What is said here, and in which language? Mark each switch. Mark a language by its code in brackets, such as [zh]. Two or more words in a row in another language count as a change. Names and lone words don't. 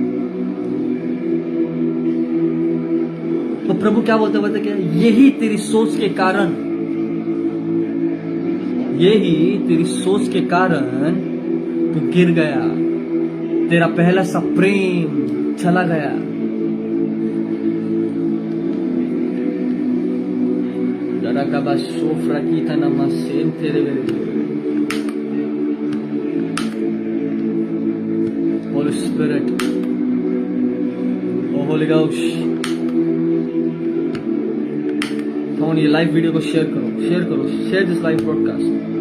[hi] तो प्रभु क्या बोलता है क्या, यही तेरी सोच के कारण, यही तेरी सोच के कारण तू गिर गया, तेरा पहला सा प्रेम चला गया। Rakaba sofra kita nama sentere [en] Holy Spirit, oh Holy Ghost, come on, [hi] ये [en] live video [hi] को शेयर करो, [en] share this live broadcast.